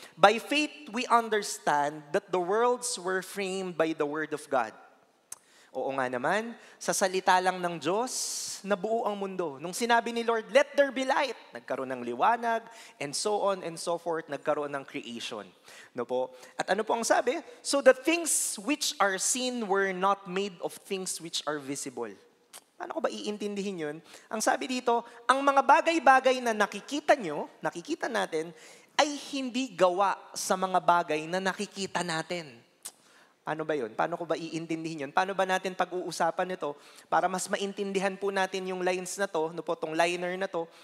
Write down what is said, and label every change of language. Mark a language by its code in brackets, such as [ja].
[en] By faith we understand that the worlds were framed by the word of God. [tl] Oo nga naman, sa salita lang ng Diyos, nabuo ang mundo. Nung sinabi ni Lord, [en] let there be light, [tl] nagkaroon ng liwanag, [en] and so on and so forth, [tl] nagkaroon ng creation. No po? At ano po ang sabi? [en] So the things which are seen were not made of things which are visible. [tl] Paano ko ba iintindihin yun? Ang sabi dito, ang mga bagay-bagay na nakikita nyo, nakikita natin, ay hindi gawa sa mga bagay na nakikita natin. Ano ba yun? Paano ko ba iintindihin yun? Paano ba natin pag-uusapan ito para mas maintindihan po natin yung lines na to, no po, tong liner na to?